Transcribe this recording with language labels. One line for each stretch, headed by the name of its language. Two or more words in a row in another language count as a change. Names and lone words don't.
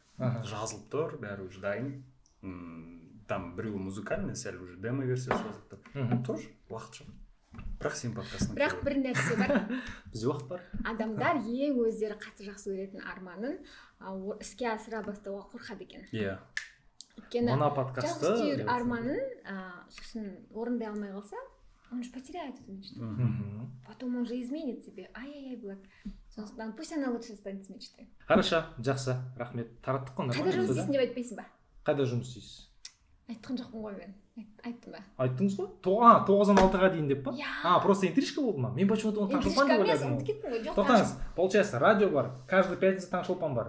Kazakh: Жазылып тұр, бәрі уже дайын. Там біреуі музыкальный, сәл уже демо версиясы жазылып тұр. Тоже уақыт жоқ. бірақ сен подкастың бірақ бір нәрсе бар. Бізде уақыт бар. Адамдар ең өздері қатты жақсы көретін арманын іске асыра бастауға қорқады екен. Иә. Өйткені Мына подкастты жақсы сүйер арманын сосын орындай алмай қалса,
Russian: он же потеряет эту мечту. Потом он же изменит себе.
Kazakh: Ай-яй-яй болады.
Russian: Сондықтан пусть она лучше станет с мечтой. Хорошо,
Kazakh: жақсы, рахмет. Тараттық қой. Қайда жұмыс істейсің деп айтпайсың ба? Қайда жұмыс істейсіз? Айтқан жоқпын ғой мен. Айттым ба? Айттыңыз ғой? 9-дан 6-ға дейін деп па? Иә.
Russian: Просто интрижка
Kazakh: болды ма? Мен почему-то оны Таңшолпан деп ойладым. ұмытып кеттім ғой. Жоқ. Тоқтаңыз, получается, радио бар,
Russian: каждый пятница
Kazakh: Таңшолпан бар.